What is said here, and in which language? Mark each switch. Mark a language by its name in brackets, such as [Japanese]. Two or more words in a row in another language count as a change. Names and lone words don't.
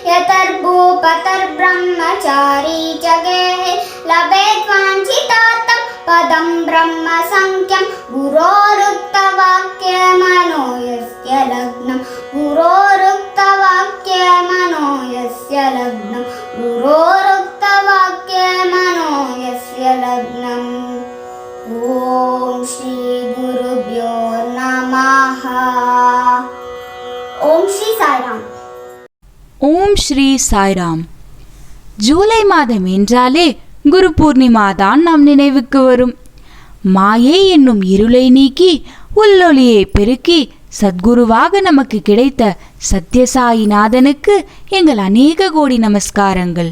[Sanskrit] यतर्भूपतर्ब्रह्मचारी च गेहे लभेत् वाञ्छितार्थं पदं ब्रह्म संख्यं गुरोरुक्तवाक्ये मनो यस्य लग्नं गुरोरुक्तवाक्ये मनो यस्य लग्नं गुरोरुक्तवाक्ये मनो यस्य लग्नम् ओम श्री गुरुभ्यो नमः ओम श्री साईराम [Tamil] ஓம் ஸ்ரீ சாய்ராம். ஜூலை மாதம் என்றாலே குரு பூர்ணிமா தான் நம் நினைவுக்கு வரும். மாயை என்னும் இருளை நீக்கி உள்ளொளியை பெருக்கி சத்குருவாக நமக்கு கிடைத்த சத்யசாயிநாதனுக்கு எங்கள் அநேக கோடி நமஸ்காரங்கள்.